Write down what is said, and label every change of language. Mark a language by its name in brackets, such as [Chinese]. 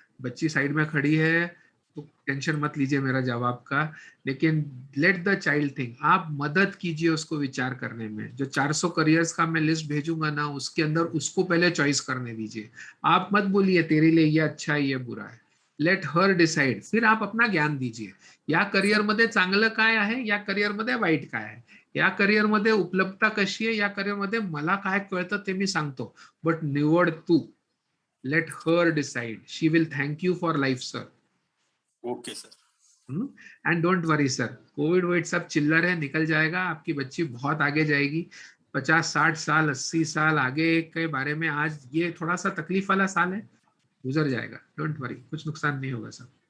[Hindi] बच्ची साइड में खड़ी है तो टेंशन मत लीजिए मेरा जवाब का, लेकिन [English] Let the child think. [Hindi] आप मदद कीजिए उसको विचार करने में। जो 400 करियर्स का मैं लिस्ट भेजूंगा ना, उसके अंदर उसको पहले चॉइस करने दीजिए। आप मत बोलिए तेरे लिए ये अच्छा है ये बुरा है, [English] Let her decide. [Marathi] फिर आप अपना ज्ञान दीजिए, या करिअर मध्ये चांगलं काय आहे, या करिअर मध्ये वाईट काय आहे, या करिअर मध्ये उपलब्धता कशी आहे, या करिअर मध्ये मला काय कळतं ते मी सांगतो, बट निवड तू। [English] Let her decide, she will thank you for life sir. Okay sir. And don't worry sir, [Hindi] Covid वोविड सब चिल्लर है, निकल जाएगा। आपकी बच्ची बहुत आगे जाएगी, 50-60 साल 80 साल आगे के बारे में आज ये थोड़ा सा तकलीफ वाला साल है, गुजर जाएगा, [English] don't worry, [Hindi] कुछ नुकसान नहीं होगा सर।